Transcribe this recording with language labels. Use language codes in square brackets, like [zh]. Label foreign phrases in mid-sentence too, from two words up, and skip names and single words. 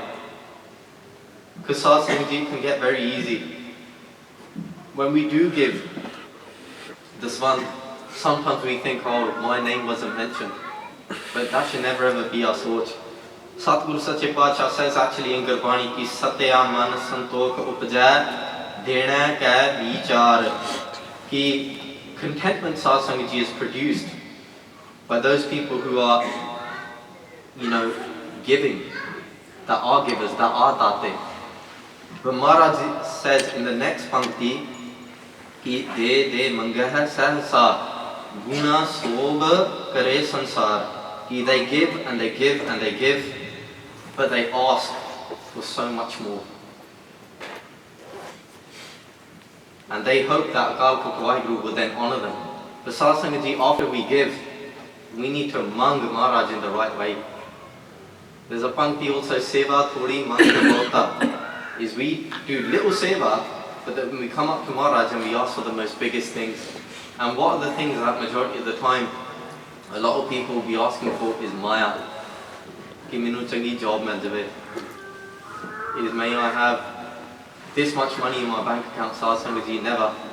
[en] Because Sat Sangat Ji can get very easy. When we do give this one, sometimes we think, oh, my name wasn't mentioned. But that should never ever be our thought. Satguru Sache Pacha says actually in Gurbani [pa] ਕਿ ਸਤਿ ਮਨ ਸੰਤੋਖ ਉਪਜੈ ਦੇਹਣਾ ਕਾ ਵਿਚਾਰ, [en] ki contentment, Sat Sangat Ji, is produced by those people who are, giving, that are givers, that are date. But Maharaj says in the next pankti, [pa] ਕਿ ਦੇ ਮੰਗਹਿ ਸਹਸਾ ਗੂਣਾ ਸੋਭ ਕਰੇ ਸੰਸਾਰ, [en] ki they give and they give and they give, but they ask for so much more. And they hope that Akal Purkh Waheguru will then honor them. But Sat Sangat Ji, after we give, we need to mang Maharaj in the right way. There's a pankti also, [pa] ਸੇਵਾ ਥੋੜੀ ਮੰਗ ਬਹੁਤਾ, [en] is we do little seva, but then when we come up to Maharaj and we ask for the most biggest things. And what are the things that majority of the time a lot of people will be asking for is maya. [pa] ਕਿ ਮੈਨੂੰ ਚੰਗੀ ਜੌਬ ਮਿਲ ਜਾਵੇ. [en] Is may I have this much money in my bank account, Sat Sangat Ji, never.